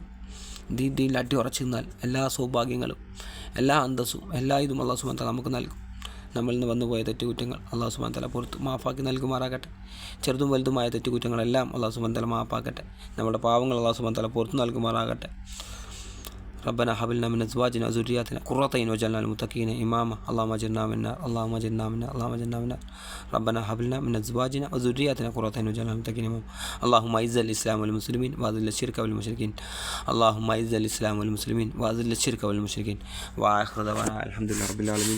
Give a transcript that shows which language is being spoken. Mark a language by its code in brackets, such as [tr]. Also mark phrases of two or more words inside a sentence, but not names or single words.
[ml] ദീനിൽ അടി ഉറച്ചു നിന്നാൽ എല്ലാ സൗഭാഗ്യങ്ങളും, എല്ലാ അന്തസ്സും, എല്ലാ ഇതും [ar] الله سبحانه وتعالى [ml] നമുക്ക് നൽകും. നമ്മളിൽ നിന്ന് വന്നുപോയ തെറ്റുകുറ്റങ്ങൾ [ar] الله سبحانه وتعالى [ml] പുറത്ത് മാഫാക്കി നൽകുമാറാകട്ടെ. ചെറുതും വലുതുമായ തെറ്റുകുറ്റങ്ങളെല്ലാം [ar] الله سبحانه وتعالى [ml] മാഫാക്കട്ടെ. നമ്മുടെ പാവങ്ങൾ [ar] الله سبحانه وتعالى [ml] പുറത്ത് നൽകുമാറാകട്ടെ. [ar] ربنا هب لنا من ازواجنا وذرياتنا قرة اعين واجعلنا للمتقين اماما اللهم اجرنا من النار اللهم اجرنا من النار اللهم اجرنا من النار ربنا هب لنا من ازواجنا وذرياتنا قرة اعين واجعلنا للمتقين اماما اللهم اعز الاسلام والمسلمين واذل الشرك والمشركين اللهم اعز الاسلام والمسلمين واذل الشرك والمشركين واخر دعوانا الحمد لله رب العالمين.